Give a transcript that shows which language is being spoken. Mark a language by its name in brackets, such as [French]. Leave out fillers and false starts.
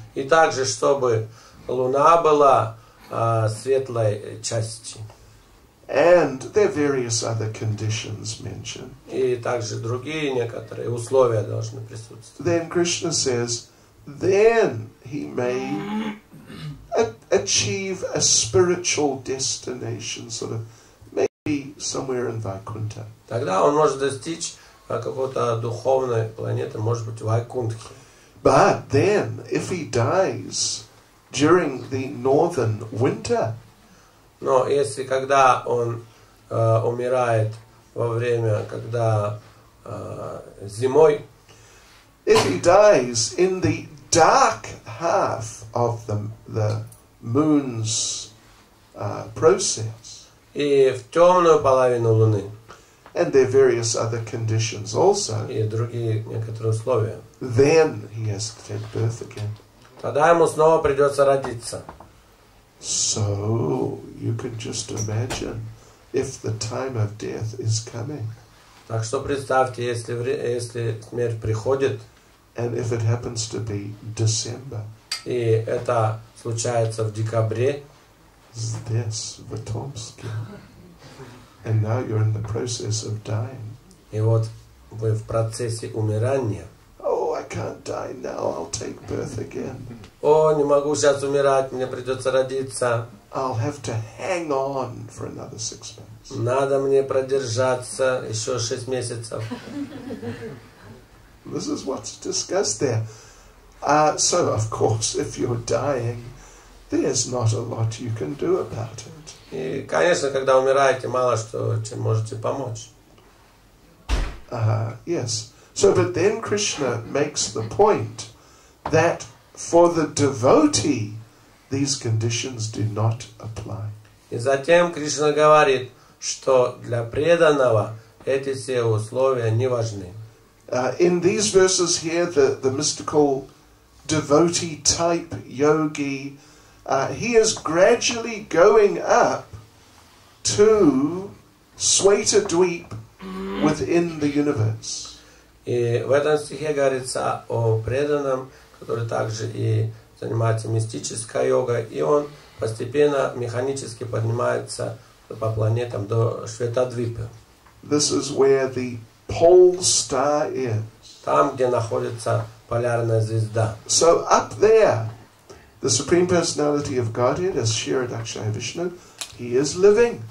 [Russian] И также, чтобы луна была светлой частью. [English] And there are various other conditions mentioned. [Russian] И также другие некоторые условия должны присутствовать. [English] Then Krishna says, then he may achieve a spiritual destination, sort of maybe somewhere in Vaikuntha. [Russian] Тогда он может достичь какой-то духовной планеты, может быть, Вайкунтхи. [English] But then, if he dies during the northern winter, [Russian] но если когда он умирает во время, когда зимой, [English] if he dies in the dark half of the moon's process, [Russian] и в темную половину луны, [English] and there are various other conditions also, [Russian] и другие некоторые условия, [English] then he has to take birth again. [Russian] тогда ему снова придется родиться. [English] So you can just imagine if the time of death is coming. [Russian] Так что представьте, если смерть приходит, [English] and if it happens to be December, [Russian] и это случается в декабре, здесь, в Томске, [English] and now you're in the process of dying. [Russian] И вот вы в процессе умирания. [English] Oh, I can't die now, I'll take birth again. [Russian] О, не могу сейчас умирать, мне придется родиться. [English] I'll have to hang on for another 6 months. [Russian] Надо мне продержаться еще 6 месяцев. [English] This is what's discussed there. So, of course, if you're dying, there's not a lot you can do about it. [Russian] И, конечно, когда умираете, мало что чем можете помочь. [English] Yes. So, but then Krishna makes the point that for the devotee, these conditions do not apply. [Russian] И затем Кришна говорит, что для преданного эти все условия не важны. [English] In these verses here, the mystical devotee type yogi, he is gradually going up to Swaitadweep within the universe. [Russian] И в этом стихе говорится о преданном, который также и занимается мистической йогой, и он постепенно механически поднимается по планетам до Шветадвипы. [English] This is where the pole star is. [Russian] Там, где находится полярная звезда. [English] So up there, the Supreme Personality of Godhead, as Kshirodakshaya Vishnu, he is living.